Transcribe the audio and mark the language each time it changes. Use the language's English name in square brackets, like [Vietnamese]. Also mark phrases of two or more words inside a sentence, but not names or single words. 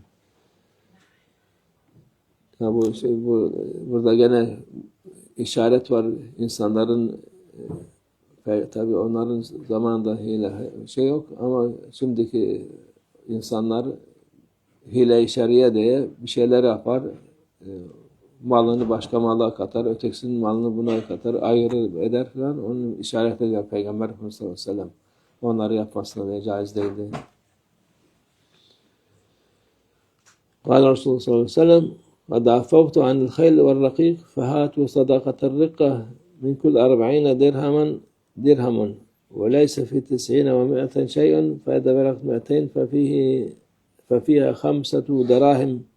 [Turkish] Yani burada gene işaret var insanların tabii onların zamanında hile yok ama şimdiki insanlar hile-i şer'iye diye bir şeyler yapar. Malını başka mala katar, ötekisinin malını buna katar, ayrı eder falan. Onun işaret ediyor Peygamber Efendimiz [Arabic] صلى الله عليه وسلم. [Turkish] Onları yapmasına da caiz değildi. [Arabic] قال رسول الله صلى الله عليه وسلم قد عفوت عن الخيل والرقيق فهاتوا صدقة الرقة من كل 40 درهم وليس في 90 و100 شيء فإذا بلغت 200 ففيها 5 دراهم